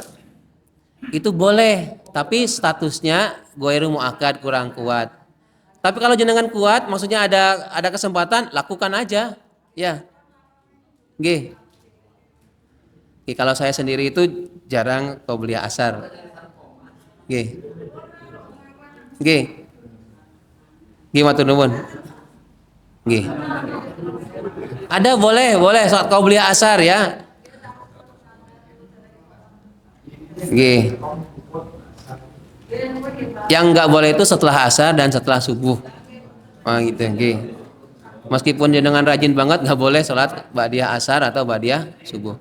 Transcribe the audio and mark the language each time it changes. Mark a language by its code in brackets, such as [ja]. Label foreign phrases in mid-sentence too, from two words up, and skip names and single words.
[id] Itu boleh, tapi statusnya [ar] غير مؤكد, [id] kurang kuat. Tapi kalau jenengan kuat, maksudnya ada kesempatan, lakukan aja. [jv] Ya. Nggih. [id] Kalau saya sendiri itu jarang qobliyah asar. [jv] Nggih. Nggih. Nggih matur nuwun. Nggih. [id] Ada boleh saat qobliyah asar ya. [jv] Nggih. [id] Yang enggak boleh itu setelah asar dan setelah subuh. Oh gitu, nggih. Meskipun jenengan rajin banget enggak boleh salat ba'diyah asar atau ba'diyah subuh.